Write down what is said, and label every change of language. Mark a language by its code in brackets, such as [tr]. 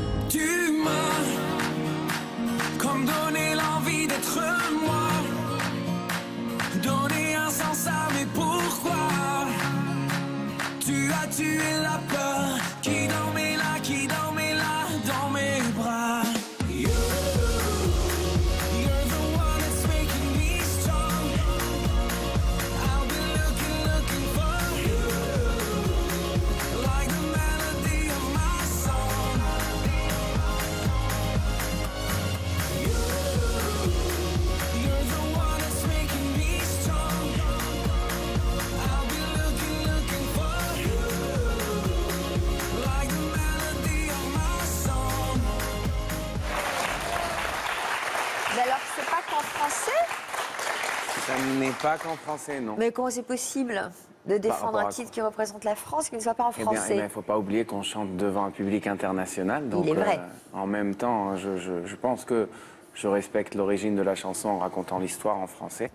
[fr] Tu m'as comme donné l'envie d'être moi, donné un sens à mes pourquoi. Tu as tué la peur qui dormait là, dans mes bras. [en] You're the one that's making me strong. I'll be looking for you, like the melody of my song. You're the one that's making me strong. I'll be looking for you, like the melody of my song. [fr] Mais alors, c'est pas qu'en français? Ça n'est pas qu'en français, non. Mais comment c'est possible de défendre un titre qui représente la France qui ne soit pas en français? Il ne faut pas oublier qu'on chante devant un public international. Donc, il est vrai. En même temps, je pense que je respecte l'origine de la chanson en racontant l'histoire en français.